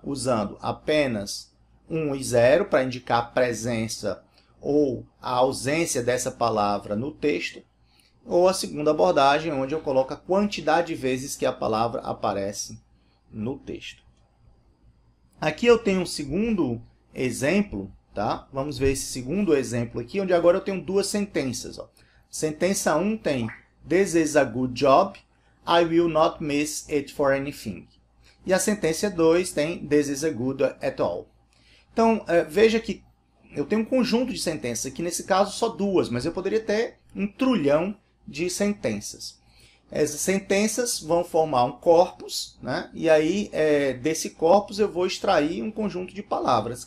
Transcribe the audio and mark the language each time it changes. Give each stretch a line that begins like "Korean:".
Portuguese: Usando apenas 1 e 0 para indicar a presença ou a ausência dessa palavra no texto, ou a segunda abordagem, onde eu coloco a quantidade de vezes que a palavra aparece no texto. Aqui eu tenho um segundo exemplo, tá? Vamos ver esse segundo exemplo aqui, onde agora eu tenho duas sentenças. Ó. Sentença 1 tem
English: "This is a good job, I will not miss it for anything".
Portuguese: E a sentença 2 tem
English: "This is a good at all".
Portuguese: Então, veja que eu tenho um conjunto de sentenças, aqui nesse caso só duas, mas eu poderia ter um trulhão de sentenças. Essas sentenças vão formar um corpus, né? E aí desse corpus eu vou extrair um conjunto de palavras.